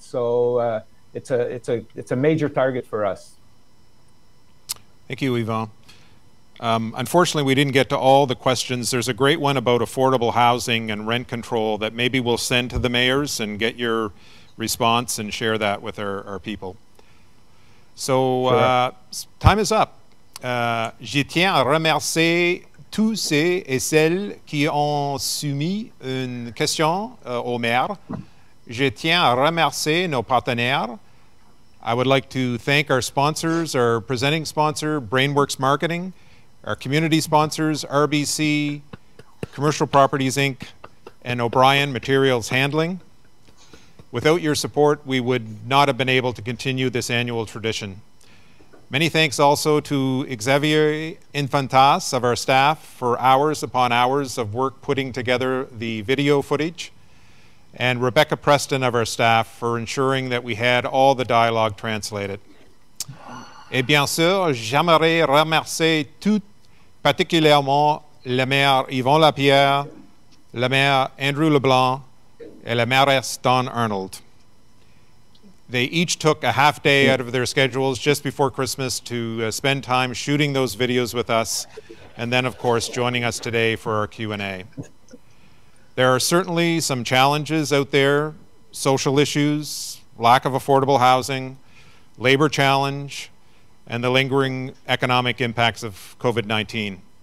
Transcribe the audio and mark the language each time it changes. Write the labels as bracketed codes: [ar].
[en] So it's a major target for us. Thank you, Yvon. Unfortunately, we didn't get to all the questions. There's a great one about affordable housing and rent control that maybe we'll send to the mayors and get your response and share that with our people. So time is up. [fr] Je tiens à remercier tous ceux et celles qui ont soumis une question au maire. Je tiens à remercier nos partenaires. [en] I would like to thank our sponsors, our presenting sponsor, Brainworks Marketing, our community sponsors, RBC, Commercial Properties, Inc., and O'Brien Materials Handling. Without your support, we would not have been able to continue this annual tradition. Many thanks also to Xavier Infantas of our staff for hours upon hours of work putting together the video footage, and Rebecca Preston of our staff for ensuring that we had all the dialogue translated. [fr] Et bien sûr, j'aimerais remercier tout particulièrement le maire Yvon Lapierre, le maire Andrew Leblanc, et la mairesse Dawn Arnold. [en] They each took a half day out of their schedules just before Christmas to spend time shooting those videos with us, and then, of course, joining us today for our Q&A. There are certainly some challenges out there: social issues, lack of affordable housing, labor challenge, and the lingering economic impacts of COVID-19.